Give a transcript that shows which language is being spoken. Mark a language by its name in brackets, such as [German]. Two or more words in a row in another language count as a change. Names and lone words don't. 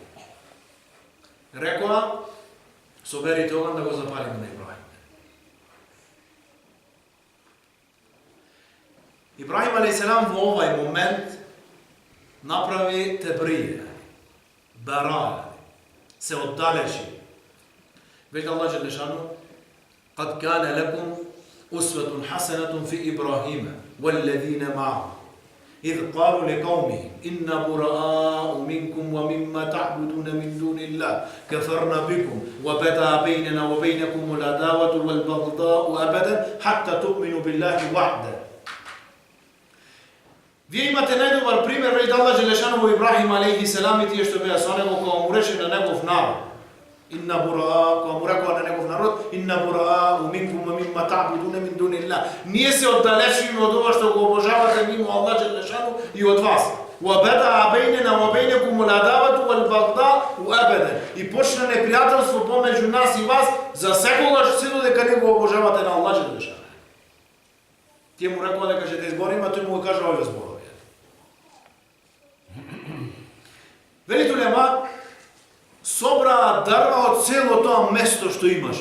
[Macedonian] Рекоа, соберите оган да го запалиме на Ибрахим. Ибрахим алейхиселам во овај момент направи тебрија, бара, се оддалечи. Вели Аллах Желешану, [Arabic] قد كان لكم أسوة حسنة في إبراهيم والذين معه إذ قالوا لقومهم إنا براء منكم ومما تعبدون من دون الله كفرنا بكم وبدا بيننا وبينكم العداوة والبغضاء أبدا حتى تؤمنوا بالله وحده. [Macedonian] Вие имате најдобар пример веќе Аллах Желешану во Ибрахим [Arabic] عليه السلام [Macedonian] и тие што беа со него кога му рече на негов народ. [Arabic] إنا براء, [Macedonian] кога му рекоа на негов народ, [Arabic] إنا براء منكم ومما تعبدون من دون الله. [Macedonian] Ние се оддалечиме од ова што го обожавате мимо Аллах Желешану и од вас. [Arabic] وبدا بيننا وبينكم العداوة والبغضاء أبدا. [Macedonian] И почна непријателство помеѓу нас и вас за секогаш се додека не го обожавате на Аллах Желешану. Тие му рекоа дека ќе те избориме, а тој му го кажа овие зборови. Велите улема собраа дрва од цело тоа место што имаше.